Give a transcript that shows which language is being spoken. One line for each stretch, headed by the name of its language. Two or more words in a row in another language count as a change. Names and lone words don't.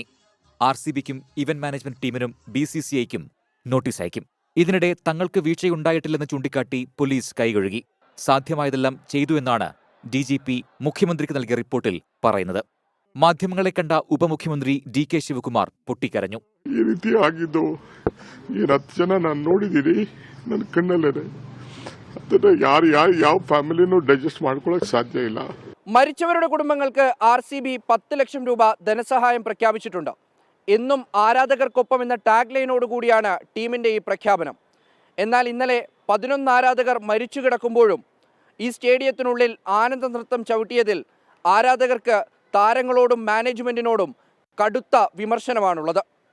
Malayalam: RCBക്കും
English: event management
Malayalam: ടീമിനും BCCIക്കും നോട്ടീസ് അയക്കും. ഇതിനിടെ തങ്ങൾക്ക് വീഴ്ചയുണ്ടായിട്ടില്ലെന്ന് ചൂണ്ടിക്കാട്ടി പോലീസ് കൈകഴുകി. സാധ്യമായതെല്ലാം ചെയ്തു എന്നാണ് DGP മുഖ്യമന്ത്രിക്ക് നൽകിയ റിപ്പോർട്ടിൽ പറയുന്നത്. മാധ്യമങ്ങളെ കണ്ട ഉപമുഖ്യമന്ത്രി DK ശിവകുമാർ പൊട്ടിക്കരഞ്ഞു.
Kannada: ಈ ರೀತಿ ಆಗಿದ್ದು 10 ಜನ ನಾನು ನೋಡಿದ್ದೀನಿ, ನನ್ನ ಕಣ್ಣಲ್ಲೇ. ಅದನ್ನ ಯಾವ ಫ್ಯಾಮಿಲಿನೂ ಡೈಜೆಸ್ಟ್ ಮಾಡ್ಕೊಳ್ಳೋಕೆ ಸಾಧ್ಯ ಇಲ್ಲ.
Malayalam: മരിച്ചവരുടെ കുടുംബങ്ങൾക്ക് RCB 10 ലക്ഷം രൂപ ധനസഹായം പ്രഖ്യാപിച്ചിട്ടുണ്ട്. എന്നും ആരാധകർക്കൊപ്പം എന്ന ടാഗ് ലൈനോടുകൂടിയാണ് ടീമിന്റെ ഈ പ്രഖ്യാപനം. എന്നാൽ ഇന്നലെ 11 ആരാധകർ മരിച്ചു കിടക്കുമ്പോഴും ഈ സ്റ്റേഡിയത്തിനുള്ളിൽ ആനന്ദ നൃത്തം ചവിട്ടിയതിൽ ആരാധകർക്ക് താരങ്ങളോടും മാനേജ്മെന്റിനോടും കടുത്ത വിമർശനമാണുള്ളത്.